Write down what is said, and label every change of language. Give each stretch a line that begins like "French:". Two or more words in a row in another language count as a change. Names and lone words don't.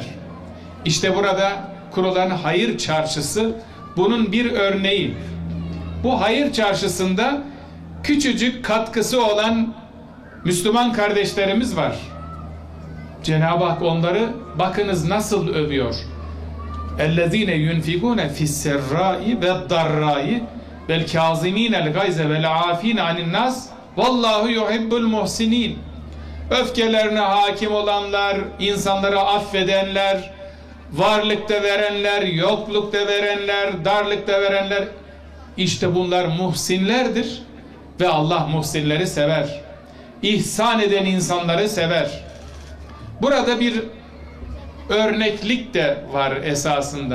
Turkish: İşte burada kurulan hayır çarşısı bunun bir örneği. Bu hayır çarşısında küçücük katkısı olan Müslüman kardeşlerimiz var. Cenab-ı Hak onları bakınız nasıl övüyor.
Arabic: اَلَّذ۪ينَ يُنْفِقُونَ فِي السَّرَّاءِ وَالضَّرَّاءِ وَالْكَاظِم۪ينَ الْغَيْزَ وَالْعَاف۪ينَ عَنِ النَّاسِ وَاللّٰهُ يُحِبُّ الْمُحْسِن۪ينَ.
Turkish: öfkelerine hakim olanlar, insanları affedenler, varlıkta verenler, yoklukta verenler, darlıkta verenler, işte bunlar muhsinlerdir ve Allah muhsinleri sever. İhsan eden insanları sever. Burada bir örneklik de var esasında.